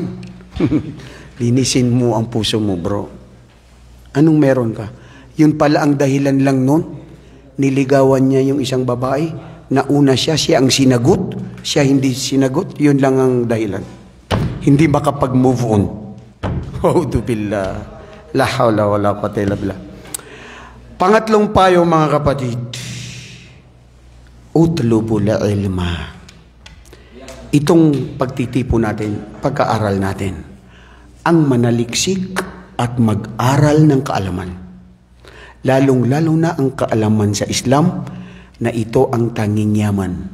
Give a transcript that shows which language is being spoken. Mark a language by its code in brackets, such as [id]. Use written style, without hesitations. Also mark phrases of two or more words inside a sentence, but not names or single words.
[tl] Linisin mo ang puso mo, bro. Anong meron ka? Yun pala ang dahilan lang nun niligawan niya yung isang babae, nauna siya ang sinagot, siya hindi sinagot, yun lang ang dahilan. Hindi makapag- [en] move on. [ar] أعوذ بالله. لا حول ولا قوة إلا بالله. [tl] Pangatlong payo mga kapatid, [ar] اطلبوا العلم. [tl] Itong pagtitipo natin, pagkaaral natin, ang manaliksik at mag-aral ng kaalaman. Lalong-lalo na ang kaalaman sa Islam na ito ang tanging yaman.